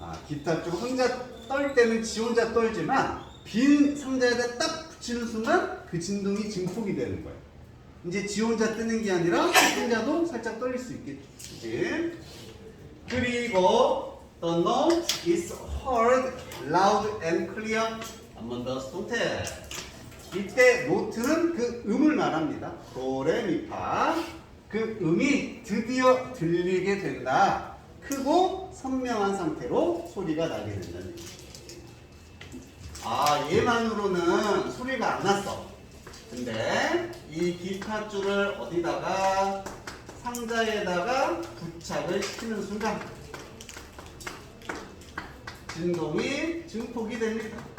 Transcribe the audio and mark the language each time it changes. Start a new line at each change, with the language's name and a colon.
Korean: 기타 쪽 혼자 떨 때는 지 혼자 떨지만 빈 상자에다 딱 붙이는 순간 그 진동이 증폭이 되는 거예요. 이제 지 혼자 뜨는 게 아니라 상자도 살짝 떨릴 수 있겠지.
English: 그리고 the note is heard loud and clear.
Korean: 한 번 더 수동태. 이때 노트는 그 음을 말합니다. 도레미파. 그 음이 드디어 들리게 된다. 크고 선명한 상태로 소리가 나게 된다는 얘기죠. 얘만으로는 소리가 안 났어. 근데 이 기타 줄을 어디다가 상자에다가 부착을 시키는 순간 진동이 증폭이 됩니다.